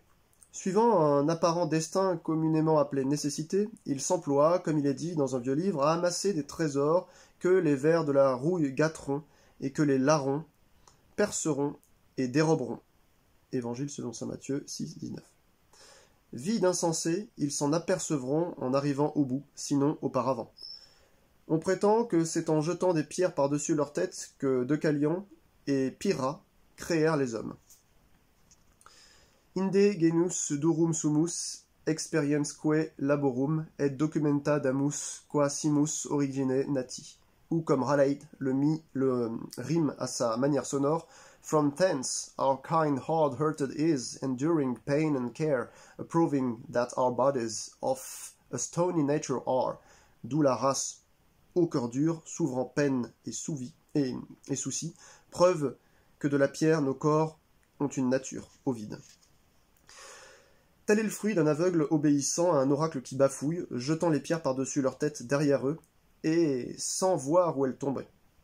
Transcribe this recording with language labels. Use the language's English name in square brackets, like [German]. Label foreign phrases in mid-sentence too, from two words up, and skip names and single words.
[French] Suivant un apparent destin communément appelé nécessité, il s'emploie, comme il est dit dans un vieux livre, à amasser des trésors que les vers de la rouille gâteront et que les larrons perceront et déroberont. Évangile selon saint Matthieu 6, 19. Vie d'insensés, ils s'en apercevront en arrivant au bout, sinon auparavant. On prétend que c'est en jetant des pierres par-dessus leur tête que Deucalion et Pyrrha créèrent les hommes. [Latin] Inde genus durum sumus experiensque laborum et documenta damus qua simus origine nati. [French] Ou comme Raleigh le rime à sa manière sonore, [English] From thence our kind hard-hearted is, enduring pain and care, approving that our bodies of a stony nature are, [French] d'où la race au cœur dur, s'ouvre en peine et soucis, preuve que de la pierre nos corps ont une nature, Ovide. Tel est le fruit d'un aveugle obéissant à un oracle qui bafouille, jetant les pierres par-dessus leur tête derrière eux, et sans voir où elles tomberaient.